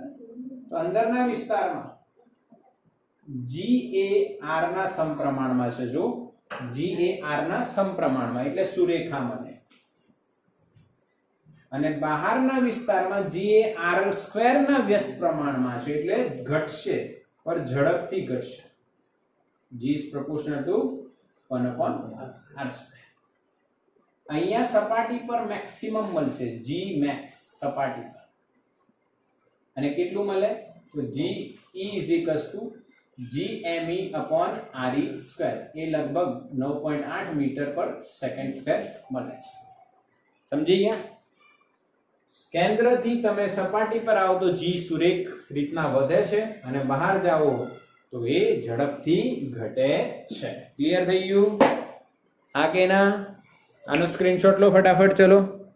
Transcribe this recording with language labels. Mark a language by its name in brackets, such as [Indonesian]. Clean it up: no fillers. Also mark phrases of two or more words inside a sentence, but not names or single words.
[Gujarati] તો અંદરના વિસ્તારમાં g એ r ના સમપ્રમાણમાં છે. જો g એ r ના સમપ્રમાણમાં એટલે સુરેખા મને, અને બહારના વિસ્તારમાં g એ r સ્ક્વેર ના વ્યસ્ત પ્રમાણમાં છે એટલે ઘટશે, પણ ઝડપથી ઘટશે. [English] g is proportional to 1 upon r square. [Gujarati] અહીંયા સપાટી પર મેક્સિમમ મળશે, g max સપાટી પર. અને કેટલું મળે? [English] તો g e is equals to gme upon re square. [Gujarati] એ લગભગ 9.8 મીટર પર સેકન્ડ સ્ક્વેર મળે છે. સમજી ગયા? કેન્દ્રથી તમે સપાટી પર આવો તો g સુરેખ રીતના વધે છે અને બહાર જાઓ તો એ ઝડપથી ઘટે છે. ક્લિયર થઈ ગયું? આ કે ના? આનો સ્ક્રીનશોટ લો ફટાફટ. ચલો.